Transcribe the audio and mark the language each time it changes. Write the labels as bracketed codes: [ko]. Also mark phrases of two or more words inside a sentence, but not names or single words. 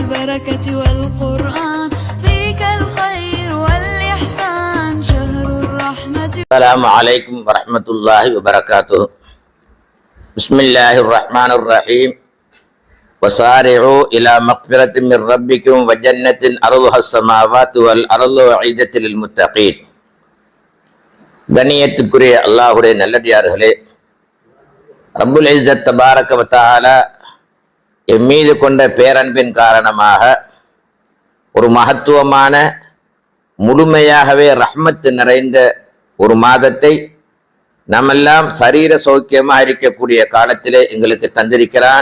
[ar] البركة والقرآن فيك الخير والإحسان شهر الرحمة. السلام عليكم ورحمة الله وبركاته. بسم الله الرحمن الرحيم. وسارعوا إلى مغفرة من ربكم وجنة أرضها السماوات والأرض وعيدة للمتقين. [ta] கண்ணியத்துக்குரிய அல்லாஹ்வுடைய நல்லடியார்களே, [ar] رب العزة تبارك وتعالى [ta] என் மீது கொண்ட பேரன்பின் காரணமாக ஒரு மகத்துவமான முழுமையாகவே ரஹ்மத்து நிறைந்த ஒரு மாதத்தை நம்மெல்லாம் சரீர சௌக்கியமாக இருக்கக்கூடிய காலத்திலே எங்களுக்கு தந்திருக்கிறான்.